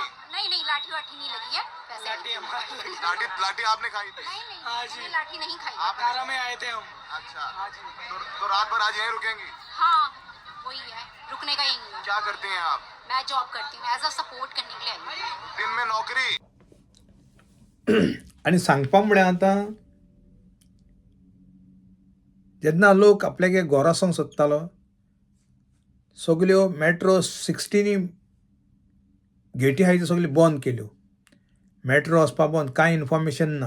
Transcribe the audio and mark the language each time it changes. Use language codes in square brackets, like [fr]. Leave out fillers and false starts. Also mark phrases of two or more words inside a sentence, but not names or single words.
[hi] नहीं, लाठी वाठी नहीं लगी है. वैसे लाठी हमारी लगी. लाठी आपने खाई थी? नहीं, हाँ जी. मैंने लाठी नहीं खाई. आप 18 में आए थे हम. अच्छा, हाँ जी. तो रात भर आज यहीं रुकेंगी? हाँ, वही है, रुकने का ही नहीं है. क्या करती हैं आप? मैं जॉब करती हूँ, [en] as a support [hi] करने के लिए आई हूँ. दिन में नौकरी. [kok] आनी सांगपा म्हळ्यार आतां जेन्ना लोक आपल्यागे घोर वचोंक सोदतालो, सगल्यो मेट्रो 16 गेटी आहाय त्यो सगल्यो बंद केल्यो. मेट्रो वचपाक बंद. कांय इन्फॉर्मेशन ना.